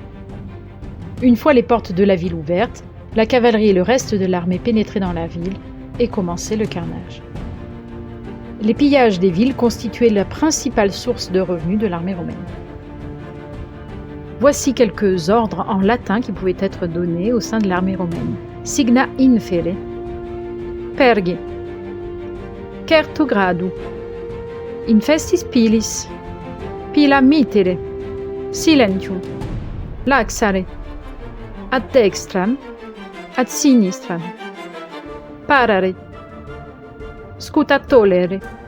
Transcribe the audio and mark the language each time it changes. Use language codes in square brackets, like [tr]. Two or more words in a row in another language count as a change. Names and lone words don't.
[fr] Une fois les portes de la ville ouvertes, la cavalerie et le reste de l'armée pénétraient dans la ville et commençait le carnage. Les pillages des villes constituaient la principale source de revenus de l'armée romaine. Voici quelques ordres en latin qui pouvaient être donnés au sein de l'armée romaine. [la] Signa infere, perge, certo gradu, infestis pilis, pila mitere, silentium, laxare, ad dextram, ad sinistram, parare, scuta tolere,